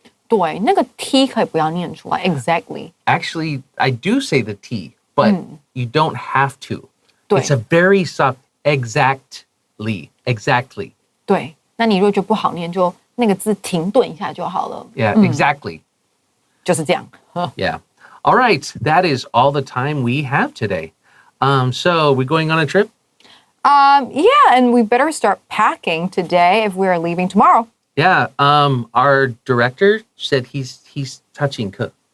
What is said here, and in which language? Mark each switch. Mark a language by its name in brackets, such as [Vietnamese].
[Chinese] 对，那个 t 可以不要念出来 exactly。 [English] Actually, I do say the T, but you don't have to. [Chinese] 对 [English] It's a very soft exactly. Exactly. [Chinese] 对，那你如果觉得不好念，就那个字停顿一下就好了， [English] Yeah, exactly. [Chinese] 就是这样。 [English] Yeah. All right. That is all the time we have today. So we're going on a trip? Yeah, and we better start packing today if we're leaving tomorrow. Yeah. Our director said he's touching cook.